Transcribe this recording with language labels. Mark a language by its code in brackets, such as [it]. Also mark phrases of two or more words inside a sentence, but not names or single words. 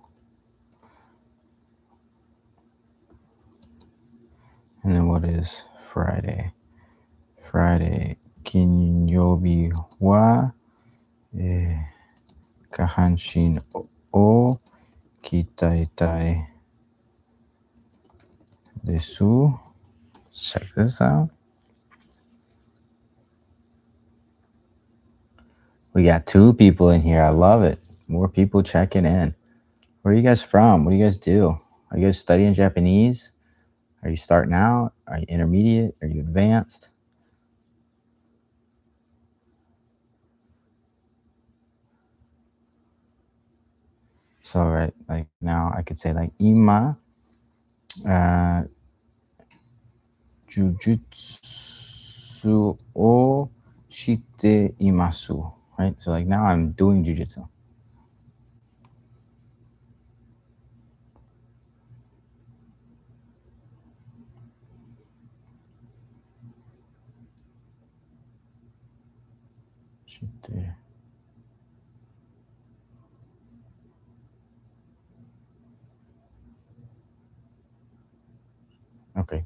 [en] And then what is Friday? [ja] Friday 金曜日は下半身を鍛えたいです. [en] Check this out. We got 2 people in here. I love it. More people checking in. Where are you guys from? What do you guys do? Are you guys studying Japanese? Are you starting out? Are you intermediate? Are you advanced? So right, like now I could say like [ja] 今柔術をしています. [en] Right? So like now I'm doing jujutsu. [ja] Shite. [en] Okay.